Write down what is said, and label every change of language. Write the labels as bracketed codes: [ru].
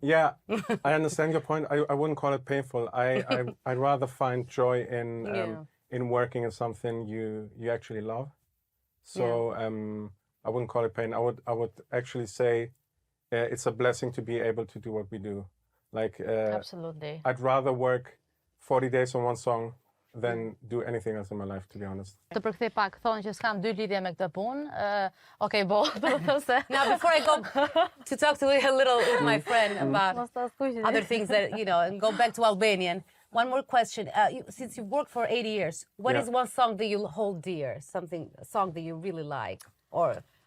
[en] Yeah, I understand your point. I wouldn't call it painful. I'd rather find joy in working in something you actually love. So I wouldn't call it pain. I would actually say it's a blessing to be able to do what we do. Like Absolutely. I'd rather work 40 days on one song than do anything else in my life, to be honest. [sq] Të përkthej pak, thonë që s'kam dy lidhje me këtë punë. Okay, bo, se. [en] Now, before I go to talk to a little with my friend about other things that, and go back to Albanian, one more question. Since you've worked for 8 years, what is one song that you hold dear? A song that you really like? Or